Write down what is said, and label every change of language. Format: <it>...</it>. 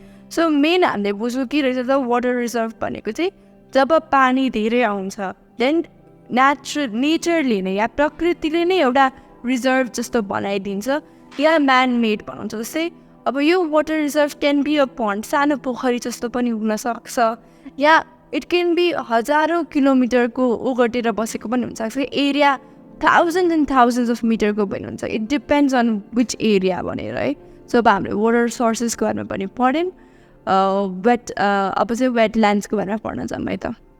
<ne>So main हामीले बुझ्नु के रहेछ त, वाटर रिजर्भ भनेको चाहिँ जब पानी धेरै आउँछ देन नेचरले नै या प्रकृतिले नै एउटा रिजर्भ जस्तो बनाइदिन्छ या म्यानमेड बनाउँछ। जस्तै अब यो water reserve</ne> <en>can be a pond,</en> <ne>सानो पोखरी जस्तो पनि हुनसक्छ, या</ne> <en>it can be</en> <ne>हजारौँ किलोमिटरको ओगटेर बसेको पनि हुनसक्छ,</ne> <en>area thousand and thousands of</en> <ne>मिटरको पनि हुन्छ।</ne> <en>it depends on which area</en> <ne>भनेर है। सो अब हामीले वाटर सोर्सेसको बारेमा पनि पढ्यौँ, अब चाहिँ वेटल्यान्ड्सको बारेमा पढ्न जाऊँ है त।</ne>